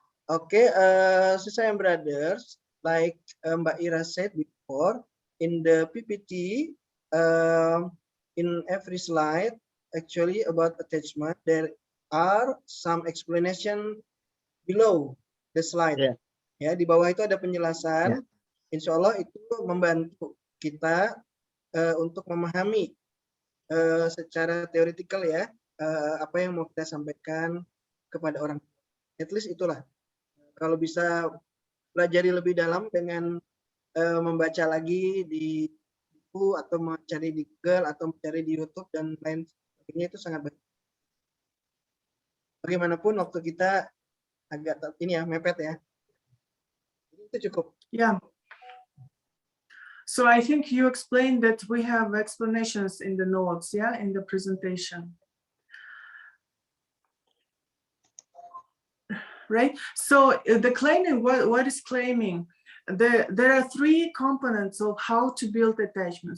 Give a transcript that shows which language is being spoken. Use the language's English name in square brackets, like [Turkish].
[English] Okay, Sister and brothers, like Mbak Ira said before, in the PPT, in every slide, actually about attachment, there are some explanation below the slide. Yeah. [Indonesian] Ya, di bawah itu ada penjelasan. Insya Allah itu membantu kita untuk memahami secara teoretikal ya apa yang mau kita sampaikan kepada orang. [English] At least [Indonesian] itulah. Kalau bisa pelajari lebih dalam dengan membaca lagi di buku atau mencari di Google atau mencari di YouTube dan lain sebagainya, itu sangat baik. Bagaimanapun waktu kita agak ini ya, mepet ya. Itu cukup. [English] Yeah. So I think you explained that we have explanations in the notes, yeah, in the presentation. Right? So the claiming, what is claiming? There are three components of how to build attachment.